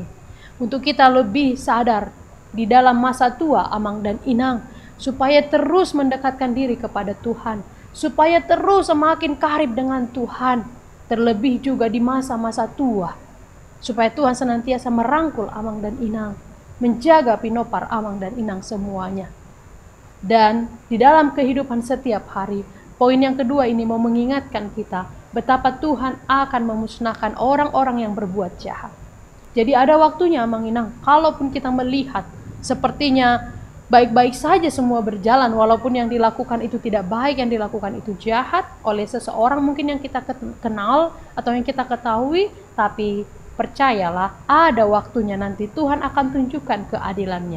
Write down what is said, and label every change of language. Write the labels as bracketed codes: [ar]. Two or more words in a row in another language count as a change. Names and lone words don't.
[id] Untuk kita lebih sadar di dalam masa tua amang dan inang, supaya terus mendekatkan diri kepada Tuhan, supaya terus semakin karib dengan Tuhan, terlebih juga di masa-masa tua, supaya Tuhan senantiasa merangkul amang dan inang, menjaga pinopar amang dan inang semuanya. Dan di dalam kehidupan setiap hari, poin yang kedua ini mau mengingatkan kita betapa Tuhan akan memusnahkan orang-orang yang berbuat jahat. Jadi ada waktunya amang inang, kalaupun kita melihat sepertinya baik-baik saja semua berjalan, walaupun yang dilakukan itu tidak baik, yang dilakukan itu jahat oleh seseorang mungkin yang kita kenal atau yang kita ketahui, tapi percayalah, ada waktunya nanti Tuhan akan tunjukkan keadilannya.